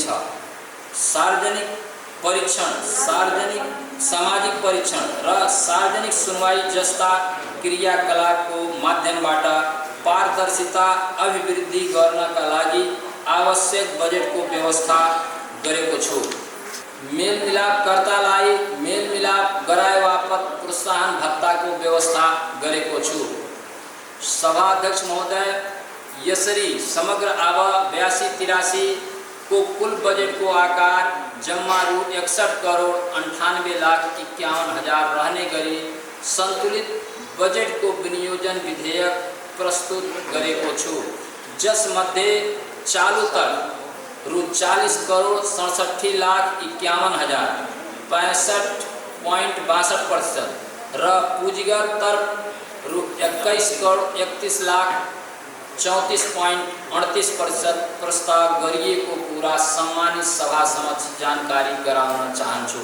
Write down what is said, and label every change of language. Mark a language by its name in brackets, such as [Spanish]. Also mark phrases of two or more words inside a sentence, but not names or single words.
[Nepali] सार्वजनिक परीक्षण, सामाजिक परीक्षण र सार्वजनिक सुनवाई जस्ता क्रियाकलापको माध्यमबाट पारदर्शिता अभिवृद्धि गर्नका लागि आवश्यक बजेटको व्यवस्था गरेको छु। मेलमिलापकर्तालाई मेलमिलाप गराए बापत प्रोत्साहन भत्ताको व्यवस्था गरेको छु। सभाध्यक्ष महोदय, यसरी समग्र अब 82-83 को कुल बजट को आकार जम्मा रु 61,98,51,051 रहने गरी संतुलित बजट को विनियोजन विधेयक प्रस्तुत गरेको छु, जसमध्ये चालू तर्फ रु 40,67,51,000 65.62% र पुँजीगत तर्फ रु 21,31,34.38% प्रस्ताव गरिएको कुरा सम्मानित सभा समक्ष जानकारी गराउन चाहन्छु।